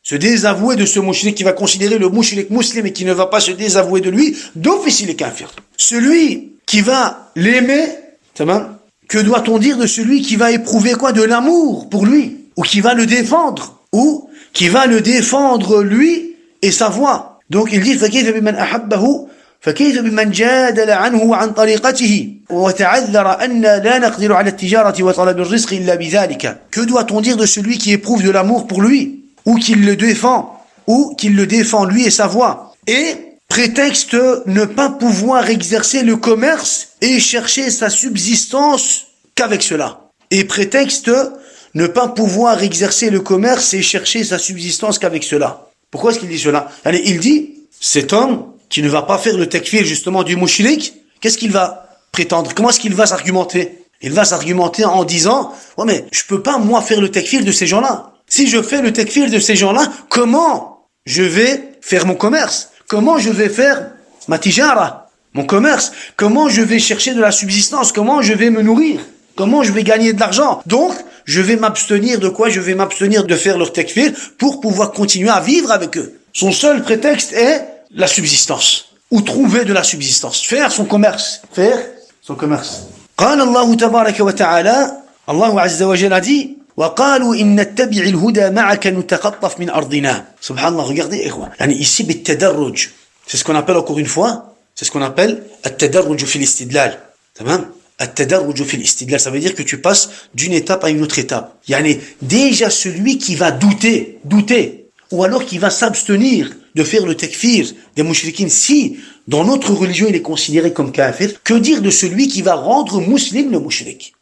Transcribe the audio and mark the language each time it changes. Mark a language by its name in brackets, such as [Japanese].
[French] se désavouer de ce mouchrik, qui va considérer le mouchrik musulman et qui ne va pas se désavouer de lui, d'office il est kafir. Celui qui va l'aimer, que doit-on dire de celui qui va éprouver quoi? De l'amour pour lui, ou qui va le défendre, ou qui va le défendre lui et sa voix. Donc il dit [Arabic] فكيف بمن أحبه فكيف بمن جادل عنه وعن طريقته وتعذر أن لا نقدر على التجارة وطلب الرزق إلا بذلك. [French] Que doit-on dire de celui qui éprouve de l'amour pour lui, ou qui le défend lui et sa voix, et prétexte ne pas pouvoir exercer le commerce et chercher sa subsistance qu'avec cela. Et prétexte ne pas pouvoir exercer le commerce et chercher sa subsistance qu'avec cela. Pourquoi est-ce qu'il dit cela? Allez, il dit, cet homme qui ne va pas faire le takfir justement du mushrik, qu'est-ce qu'il va prétendre? Comment est-ce qu'il va s'argumenter? Il va s'argumenter en disant, ouais mais je peux pas moi faire le takfir de ces gens-là. Si je fais le takfir de ces gens-là, comment je vais faire mon commerce? Comment je vais faire ma tijara, mon commerce? Comment je vais chercher de la subsistance? Comment je vais me nourrir? Comment je vais gagner de l'argent? Donc, je vais m'abstenir de quoi? Je vais m'abstenir de faire leur takfir pour pouvoir continuer à vivre avec eux. Son seul prétexte est la subsistance, ou trouver de la subsistance, faire son commerce. [Arabic] قال الله تبارك وتعالى, Allah Azza wa Jalla dit, وقالوا إن نتبع الهدى معك نتخطف من أرضنا. [French] Subhanallah, regardez, ici, بالتدرج. C'est ce qu'on appelle encore une fois, c'est ce qu'on appelle [Arabic] التدرج في الاستدلال. تمام؟ التدرج في الاستدلال, [French] ça veut dire que tu passes d'une étape à une autre étape. Déjà celui qui va douter, ou alors qui va s'abstenir de faire le takfir des mouchriquines, si dans notre religion il est considéré comme kafir, que dire de celui qui va rendre musulman le mouchrik?